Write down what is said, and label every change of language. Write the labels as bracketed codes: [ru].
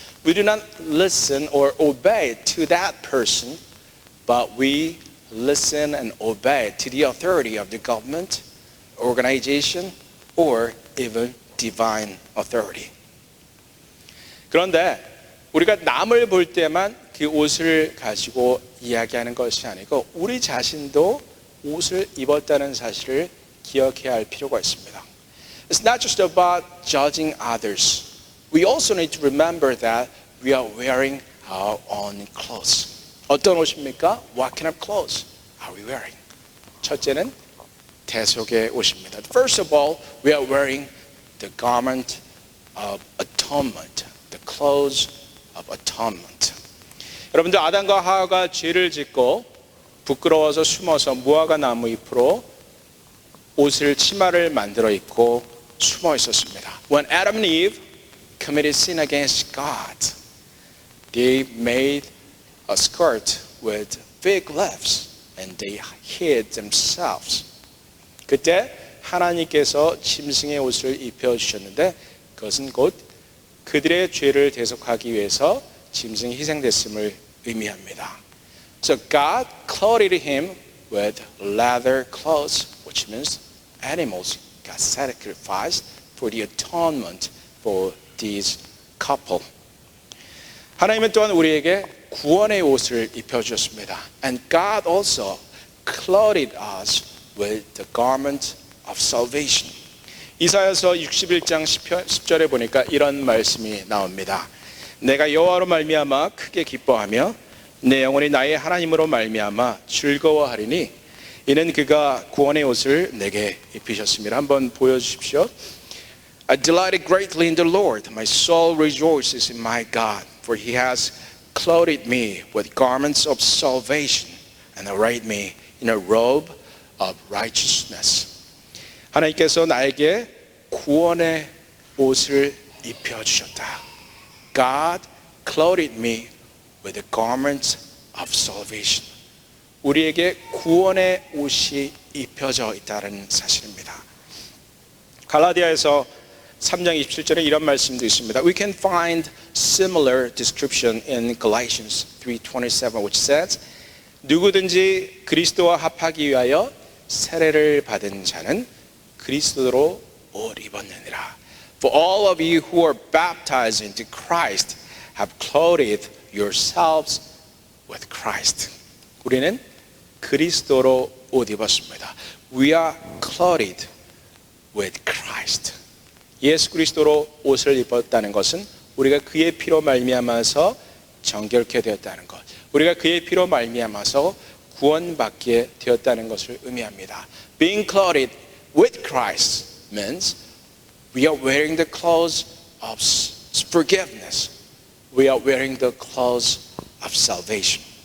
[en] We do not listen or obey to that person, but we listen and obey to the authority of the government, organization, or even divine authority. [ko] 그런데 우리가 남을 볼 때만 그 옷을 가지고 이야기하는 것이 아니고 우리 자신도 옷을 입었다는 사실을 기억해야 할 필요가 있습니다. [en] It's not just about judging others. We also need to remember that we are wearing our own clothes. [ko] 어떤 옷입니까? [en] What kind of clothes are we wearing? [ko] 첫째는 대속의 옷입니다. [en] First of all, we are wearing the garment of atonement, the clothes of atonement. [ko] 여러분들 아담과 하와가 죄를 짓고 부끄러워서 숨어서 무화과 나무 잎으로 옷을 치마를 만들어 입고 숨어 있었습니다. [en] When Adam and Eve committed sin against God, they made a skirt with fig leaves and they hid themselves. [ko] 그때 하나님께서 짐승의 옷을 입혀주셨는데 그것은 곧 그들의 죄를 대속하기 위해서 짐승이 희생됐음을 의미합니다. [en] So God clothed him with leather clothes, which means animals got sacrificed for the atonement for this couple. [ko] 하나님은 또한 우리에게 구원의 옷을 입혀주셨습니다. [en] And God also clothed us with the garment of salvation. [ko] 이사야서 61장 10절에 보니까 이런 말씀이 나옵니다. 내가 여호와로 말미암아 크게 기뻐하며 내 영혼이 나의 하나님으로 말미암아 즐거워하리니 이는 그가 구원의 옷을 내게 입히셨습니다. 한번 보여주십시오. [en] I delighted greatly in the Lord. My soul rejoices in my God. For he has clothed me with garments of salvation and arrayed me in a robe of righteousness. [ko] 하나님께서 나에게 구원의 옷을 입혀주셨다. [en] God clothed me with the garments of salvation. [ko] 우리에게 구원의 옷이 입혀져 있다는 사실입니다. 갈라디아에서 3장 27절에 이런 말씀도 있습니다. [en] We can find similar description in Galatians 3:27, which says, [ko] 누구든지 그리스도와 합하기 위하여 세례를 받은 자는 그리스도로 옷 입었느니라. [en] For all of you who are baptized into Christ have clothed yourselves with Christ. [ko] 우리는 그리스도로 옷 입었습니다. [en] We are clothed with Christ. [ko] 예수 그리스도로 옷을 입었다는 것은 우리가 그의 피로 말미암아서 정결케 되었다는 것, 우리가 그의 피로 말미암아서 구원받게 되었다는 것을 의미합니다. [en] Being clothed with Christ means we are wearing the clothes of forgiveness. We are wearing the clothes of salvation.